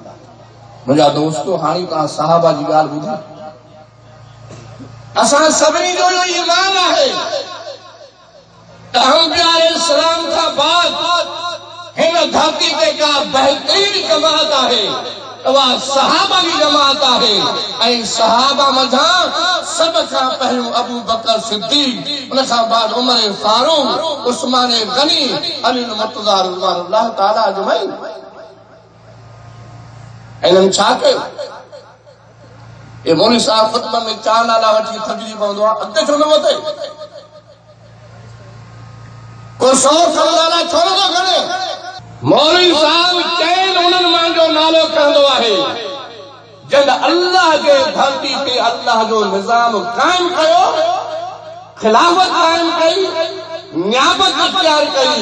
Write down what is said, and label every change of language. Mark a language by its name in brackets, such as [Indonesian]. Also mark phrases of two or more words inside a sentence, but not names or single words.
[Sindhi] मुंहिंजा दोस्तो, हाणे तव्हां साहबा जी ॻाल्हि ॿुधी, असां सभिनी जो इहो ईमान आहे त अंबिया अलैहिस्सलाम खां बाद हिन धरती ते का बहितरीन जमात आहे, उहा सहाबा जी जमात आहे। ऐं सहाबा मथां सभ खां पहिरियों अबू बकर सिद्दीक़, उन खां बाद उमर फारूक, उस्मान गनी, अली मुर्तज़ा [Arabic] رضي الله تعالى أجمعين. [Sindhi] इन्हनि छा कयो? ये मौलवी साहब ख़ुतबे में 4 नाला वठी थकिजी पवंदो आहे, अॻिते छो न वधे? को 100 नाला छो नथो खणे? मौलवी साहब चैन उन्हनि मां जो नालो खणंदो आहे जन अल्लाह जे धरती ते अल्लाह जो निज़ाम कायम कयो, खिलाफत कायम कई, नियाबत इख्तियार कई।